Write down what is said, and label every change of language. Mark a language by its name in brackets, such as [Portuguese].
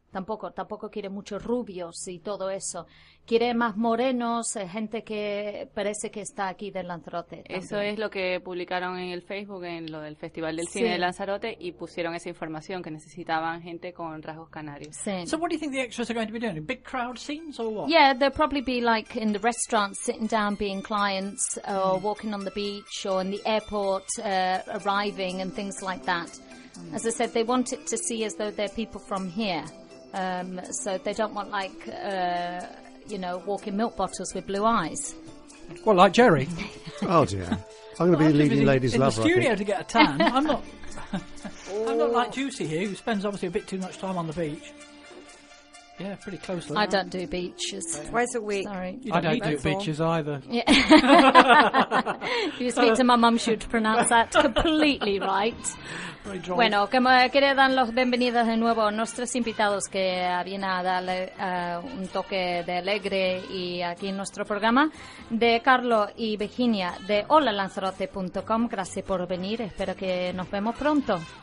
[Spanish] Tampoco quiere muchos rubios y todo eso. Quiere más morenos, gente que parece que está aquí de Lanzarote. También. Eso es lo que publicaron en el Facebook, en lo del Festival del Cine de Lanzarote, y pusieron esa información, que necesitaban gente con rasgos canarios. Sí. [English] So what do you think the extras are going to be doing? Big crowd scenes or what? Yeah, they'll probably be like in the restaurant, sitting down, being clients, or walking on the beach, or in the airport, arriving, and things like that. As I said, they want it to see as though they're people from here. So they don't want, like, walking milk bottles with blue eyes. Well, like Jerry. Oh, dear. I'm going to be the leading ladies' lover. In the studio to get a tan. I'm not like Juicy here, who spends obviously a bit too much time on the beach. Yeah, pretty close. I don't do beaches. Twice a week. Sorry. I don't do beaches either. Yeah. If you speak to my mum, she would pronounce that completely right. [Spanish] Bueno, como quería dar los bienvenidos de nuevo a nuestros invitados que vienen a darle un toque de alegre y aquí en nuestro programa, de Carlos y Virginia de HolaLanzarote.com. Gracias por venir, espero que nos vemos pronto.